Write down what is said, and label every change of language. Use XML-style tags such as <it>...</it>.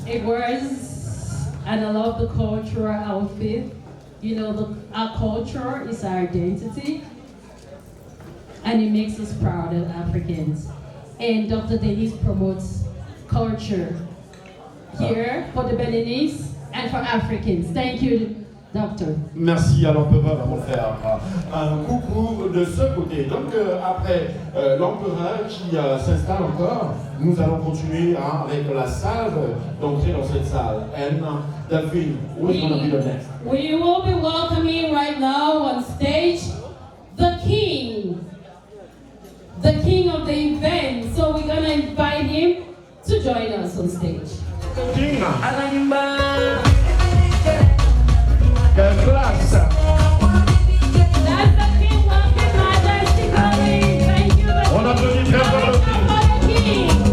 <en>It was, and I love the cultural outfit. You know, our culture is our identity, and it makes us proud as Africans. And Dr. Denis promotes culture here for the Beninese and for Africans. Thank you, Doctor.</en> <fr>Merci à l'empereur pour faire un coucou de ce côté. Donc après l'empereur qui s'installe encore, nous allons continuer avec la salve d'entrer dans cette salle.</fr> <en>And Delphine, who is going to be the next? We will be welcoming right now on stage the king of the event. So we're going to invite him to join us on stage. King.</en> <fr>Quelle classe!</fr> <en>That's the king walking majestically. Thank you.</en> <fr>On applaudit très fort le king.</fr>